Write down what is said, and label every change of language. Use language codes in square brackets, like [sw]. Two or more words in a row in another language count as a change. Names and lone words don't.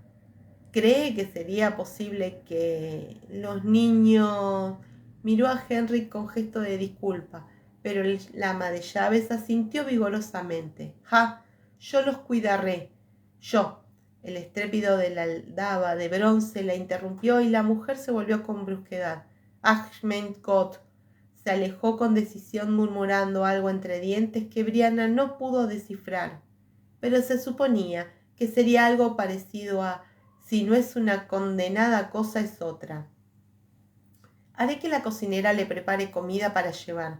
[es] «¿Cree que sería posible que los niños...?» Miró a Henry con gesto de disculpa, pero el ama de llaves asintió vigorosamente. «Ja, yo los cuidaré. Yo». El estrépito de la aldaba de bronce la interrumpió y la mujer se volvió con brusquedad. [de] «Ach, mein Gott». [es] Se alejó con decisión murmurando algo entre dientes que Brianna no pudo descifrar, pero se suponía que sería algo parecido a «si no es una condenada cosa es otra». «Haré que la cocinera le prepare comida para llevar.